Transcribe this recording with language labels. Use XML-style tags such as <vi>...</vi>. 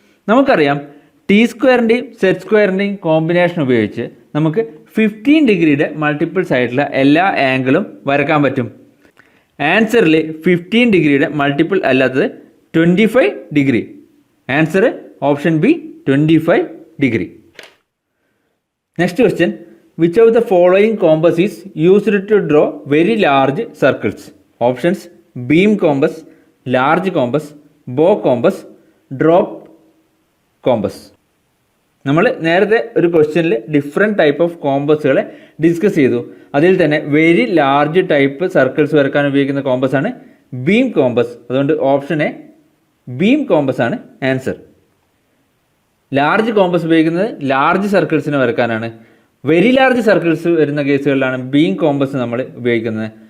<ml>നമുക്കറിയാം T സ്ക്വയറിൻ്റെയും set സ്ക്വയറിൻ്റെയും combination ഉപയോഗിച്ച് നമുക്ക് 15 ഡിഗ്രിയുടെ മൾട്ടിപ്പിൾസ് ആയിട്ടുള്ള എല്ലാ ആംഗിളും വരക്കാൻ പറ്റും. ആൻസറിൽ 15 ഡിഗ്രിയുടെ മൾട്ടിപ്പിൾ അല്ലാത്തത് 25 degree.</ml> <en>Answer option B 25 degree.</en> <ml>Next question,</ml> <en>which of the following compass is used to draw very large circles? Options beam compass, large compass, bow compass, drop compass.</en> <ml>നമ്മൾ നേരത്തെ ഒരു ക്വസ്റ്റ്യനിൽ ഡിഫറെൻറ്റ് ടൈപ്പ് ഓഫ് കോമ്പസുകളെ ഡിസ്കസ് ചെയ്തു. അതിൽ തന്നെ very large type circles വരക്കാൻ ഉപയോഗിക്കുന്ന compass ആണ് ബീം കോമ്പസ്. അതുകൊണ്ട് ഓപ്ഷൻ എ ബീം കോമ്പസ് ആണ് ആൻസർ. ലാർജ് കോമ്പസ് ഉപയോഗിക്കുന്നത് ലാർജ് സർക്കിൾസിനെ വരക്കാനാണ്. വെരി ലാർജ് സർക്കിൾസ് വരുന്ന കേസുകളിലാണ് ബീം കോമ്പസ് നമ്മൾ ഉപയോഗിക്കുന്നത്.</ml>